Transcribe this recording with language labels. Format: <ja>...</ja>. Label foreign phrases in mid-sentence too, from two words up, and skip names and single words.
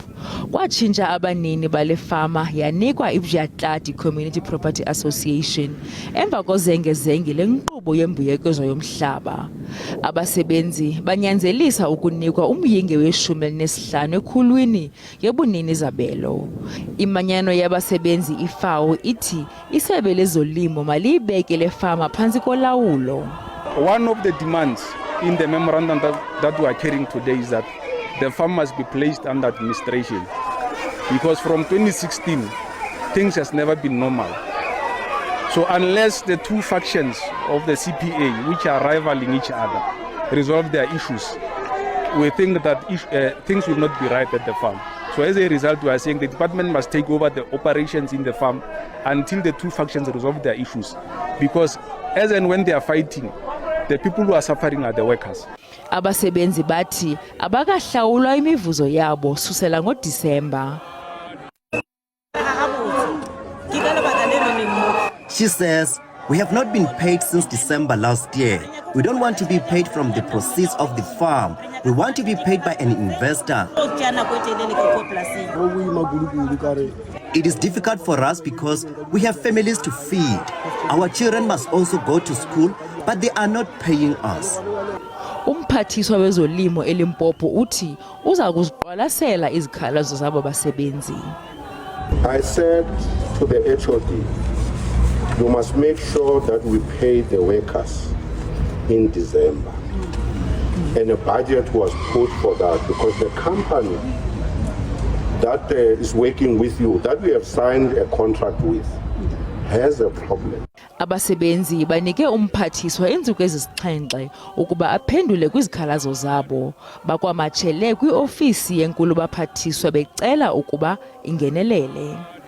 <xh>Kwatshintsha abanini bale fama yanikwa iVyatlati Community Property Association emva kozengezenge lenkqubo yembuyekezo yomhlaba. Abasebenzi banyanzelisa ukunikwa umyinge we-15 ekhulwini yebunini izabelo. Imanyano yabasebenzi iFAO ithi isebe lezolimo maliyibeke le fama phantsi kolawulo.</xh> <en>One of the demands in the memorandum that we are carrying today is that the farm must be placed under administration, because from 2016 things has never been normal. So unless the two factions of the CPA, which are rivaling each other, resolve their issues, we think that things will not be right at the farm. So as a result, we are saying the department must take over the operations in the farm until the two factions resolve their issues, because as and when they are fighting, the people who are suffering are the workers.</en> <xh>Abasebenzi bathi abakahlawulwa imivuzo yabo susela ngoDisemba.</xh> <en>She says, "We have not been paid since December last year. We don't want to be paid from the proceeds of the farm. We want to be paid by an investor. It is difficult for us because we have families to feed. Our children must also go to school, but they are not paying us."</en> <xh>Umphathiswa wezolimo eLimpopo uthi uza kuziqwalasela izikhalazo zabo basebenzi.</xh> <en>I said to the HOD, you must make sure that we pay the workers in December. And a budget was put for that, because the company that is working with you, that we have signed a contract with, has a problem.</en> <xh>Abasebenzi banike umphathiswa iintsuku ezisixhenxe ukuba aphendule kwizikhalazo zabo. Bakwamajele kwi-ofisi yenkulu baphathiswa becela ukuba ingenelele.</xh>